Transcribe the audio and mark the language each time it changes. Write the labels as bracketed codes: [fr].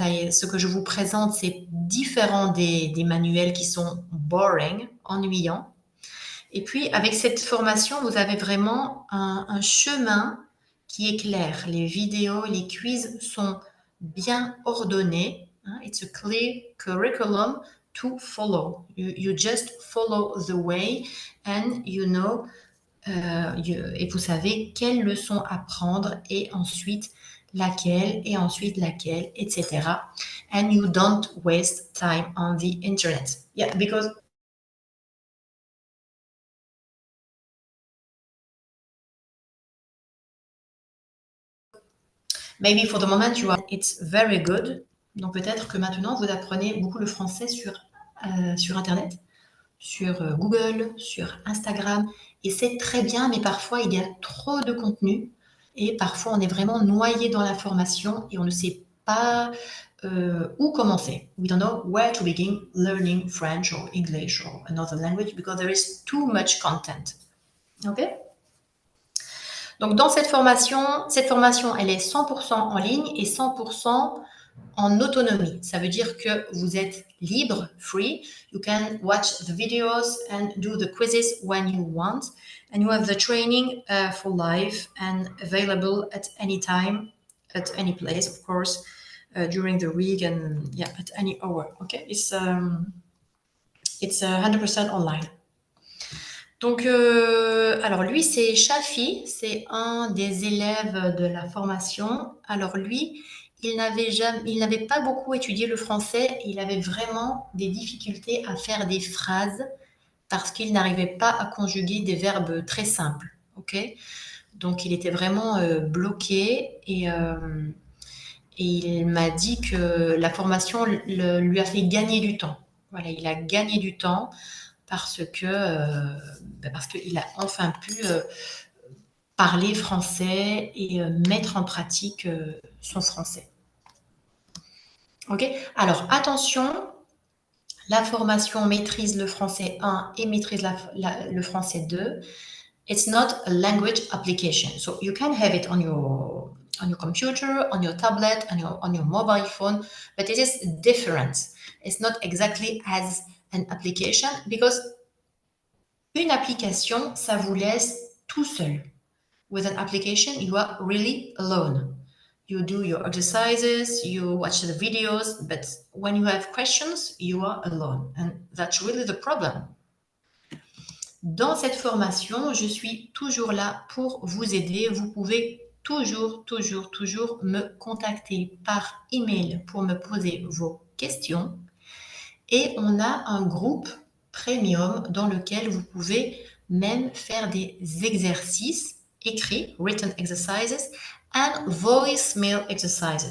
[fr] Ce que je vous présente, c'est différent des manuels qui sont boring, ennuyants. Et puis, avec cette formation, vous avez vraiment un chemin qui est clair. Les vidéos, les quiz sont bien ordonnés. [en] It's a clear curriculum to follow. You just follow the way and you know, [fr] et vous savez quelle leçon apprendre et ensuite laquelle, etc. [en] And you don't waste time on the internet. Yeah, because maybe for the moment it's very good. [fr] Donc peut-être que maintenant vous apprenez beaucoup le français sur Internet, sur Google, sur Instagram. Et c'est très bien, mais parfois il y a trop de contenu. Et parfois on est vraiment noyé dans l'information et on ne sait pas où commencer. [en] We don't know where to begin learning French or English or another language because there is too much content. Ok? [fr] Donc, dans cette formation, elle est 100% en ligne et 100% en autonomie. Ça veut dire que vous êtes libre, free. [en] You can watch the videos and do the quizzes when you want. And you have the training for life and available at any time, at any place, of course, during the week and yeah, at any hour. Okay, it's 100% online. [fr] Donc, alors lui, c'est Shafi, c'est un des élèves de la formation. Alors lui, il n'avait pas beaucoup étudié le français. Il avait vraiment des difficultés à faire des phrases parce qu'il n'arrivait pas à conjuguer des verbes très simples. Ok? Donc, il était vraiment bloqué et il m'a dit que la formation lui a fait gagner du temps. Voilà, il a gagné du temps parce qu'il a enfin pu parler français et mettre en pratique son français. Ok. Alors attention, la formation maîtrise le français 1 et maîtrise le français 2. [en] It's not a language application, so you can have it on your computer, on your tablet, on your mobile phone, but it is different. It's not exactly as an application because [fr] une application, ça vous laisse tout seul. [en] With an application, you are really alone. You do your exercises, you watch the videos, but when you have questions, you are alone. And that's really the problem. [fr] Dans cette formation, je suis toujours là pour vous aider. Vous pouvez toujours me contacter par email pour me poser vos questions. Et on a un groupe premium dans lequel vous pouvez même faire des exercices écrits, [en] written exercises, and voicemail exercises.